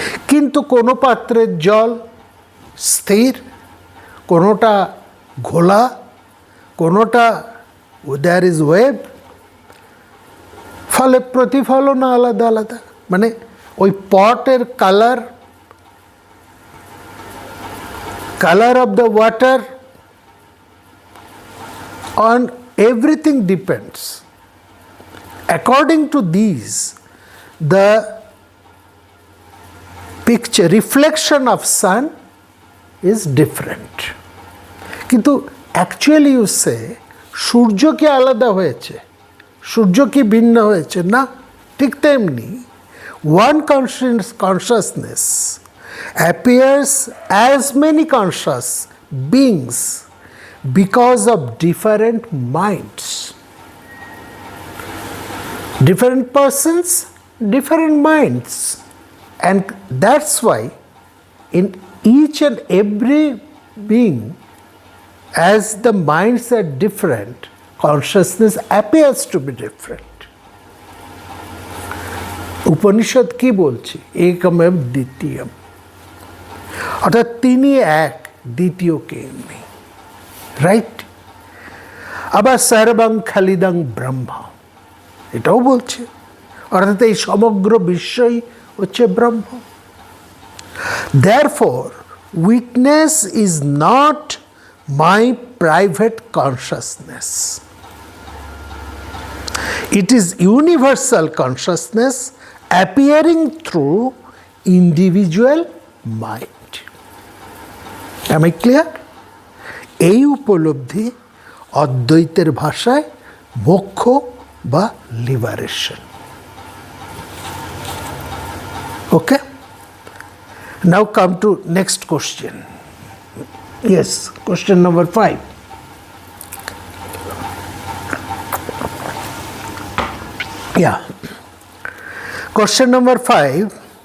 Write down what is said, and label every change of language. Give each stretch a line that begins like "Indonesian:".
Bangla: কিন্তু কোনো পাত্রের জল স্থির, কোনোটা ঘোলা, কোনোটা দেয়ার ইজ ওয়েভ, ফলে প্রতিফলন আলাদা আলাদা।
English: মানে ওই পটের colour of the water, on everything depends. According to these, the picture, reflection of sun is different.
Bangla: কিন্তু actually you say, সূর্য কি আলাদা হয়েছে, সূর্য কি ভিন্ন হয়েছে?
English: না, ঠিক তেমনি one consciousness appears as many conscious beings because of different minds. Different persons, different minds. And that's why in each and every being, as the minds are different, consciousness appears to be different.
Bangla: Upanishad কি বলছে? একমেব দ্বিতীয়ম, অর্থাৎ তিনি এক, দ্বিতীয় কেউ নেই, right? আবার সর্বং খালিদং ব্রহ্ম, এটাও বলছে, অর্থাৎ এই সমগ্র বিশ্বই হচ্ছে ব্রহ্ম।
English: Therefore, witness is not my private consciousness. It is universal consciousness appearing through individual mind. Am I clear?
Bangla: এই উপলব্ধি অদ্বৈতের ভাষায় মোক্ষ বা liberation.
English: Okay? Now come to next question. Yes, question number 5. Yeah. Question number 5.